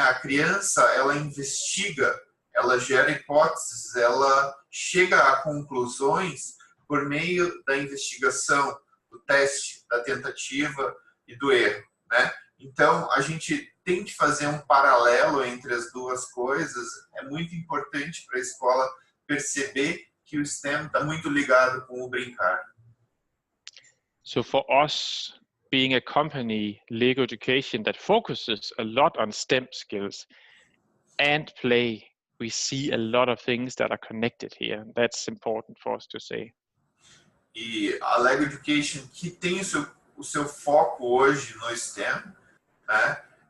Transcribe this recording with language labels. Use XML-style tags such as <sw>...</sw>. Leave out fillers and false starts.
<pt>A criança, ela investiga, ela gera hipóteses, ela chega a conclusões por meio da investigação, do teste, da tentativa e do erro, né? Então, a gente tem que fazer um paralelo entre as duas coisas. É muito importante para a escola perceber que o STEM está muito ligado com o brincar.</pt> <en>So for us, being a company, Lego Education, that focuses a lot on STEM skills and play, we see a lot of things that are connected here. That's important for us to say.</en> <pt>E a Lego Education, que tem o seu foco hoje no STEM, né?</pt>